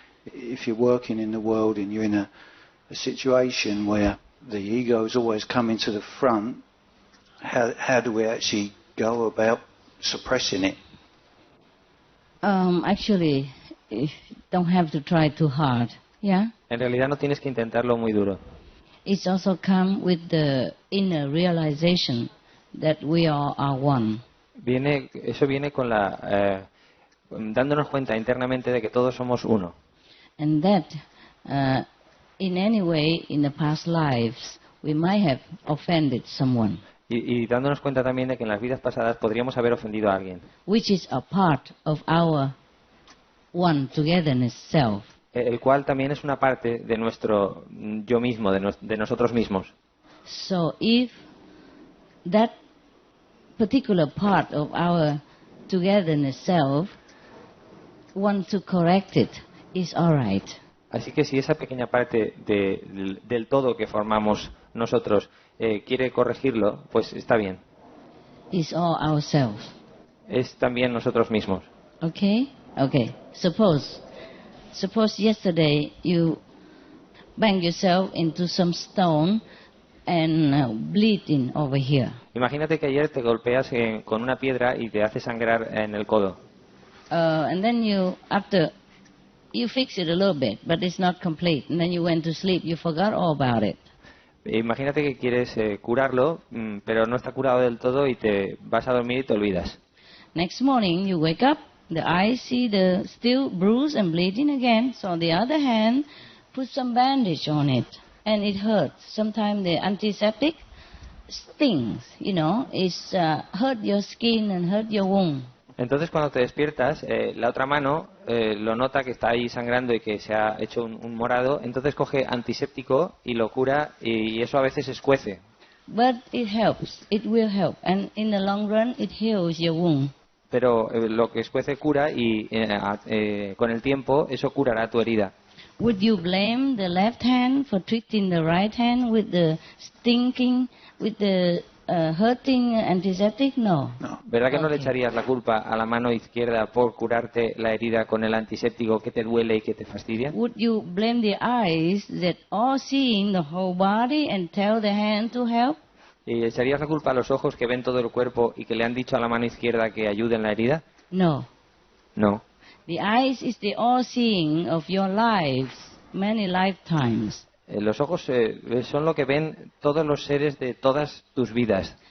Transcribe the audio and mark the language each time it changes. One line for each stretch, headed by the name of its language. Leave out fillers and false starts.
English: If you're working in the world and you're in a situation where the ego is always coming to the front, how do we actually go about suppressing it? Actually, you don't have to try too hard. Yeah?
Spanish: En realidad no tienes que intentarlo muy duro.
English: It's also come with the inner realization that we are one.
Spanish: Eso viene con dándonos cuenta internamente de que todos somos uno.
English: And that, in any way, in the past lives, we might have offended someone.
Spanish: Y dándonos cuenta también de que en las vidas pasadas podríamos haber ofendido a alguien.
English: Which is a part of our one togetherness self.
Spanish: El cual también es una parte de nuestro yo mismo, de nosotros mismos.
English: So if that particular part of our togetherness self wants to correct it, is all right.
Spanish: Así que si esa pequeña parte del todo que formamos nosotros quiere corregirlo, pues está bien.
English: It's all ourselves.
Spanish: Es también nosotros mismos.
English: Okay. Suppose yesterday you bang yourself into some stone and bleeding over here.
Spanish: Imagínate que ayer te golpeas con una piedra y te hace sangrar en el codo.
English: And then after you fix it a little bit, but it's not complete. And then you went to sleep, you forgot all about it.
Spanish: Imagínate que quieres curarlo, pero no está curado del todo y te vas a dormir y te olvidas.
English: Next morning you wake up, the eyes see the still bruised and bleeding again. So on the other hand, put some bandage on it, and it hurts. Sometimes the antiseptic stings, it's hurt your skin and hurt your wound.
Spanish: Entonces cuando te despiertas, la otra mano lo nota que está ahí sangrando y que se ha hecho un morado, entonces coge antiséptico y lo cura y eso a veces escuece.
English: But it helps, it will help, and in the long run it heals your wound.
Spanish: Pero lo que escuece cura y con el tiempo eso curará tu herida.
English: Would you blame the left hand for treating the right hand with the stinking, with the hurting antiseptic? No.
Spanish: ¿Verdad que no le echarías la culpa a la mano izquierda por curarte la herida con el antiséptico que te duele y que te fastidia?
English: Would you blame the eyes that are seeing the whole body and tell the hand to help?
Spanish: ¿Y echarías la culpa a los ojos que ven todo el cuerpo y que le han dicho a la mano izquierda que ayude en la herida?
English: No. No. The eyes is the all-seeing of your lives, many lifetimes.
Spanish: Los ojos son lo que ven todos los seres de todas tus vidas.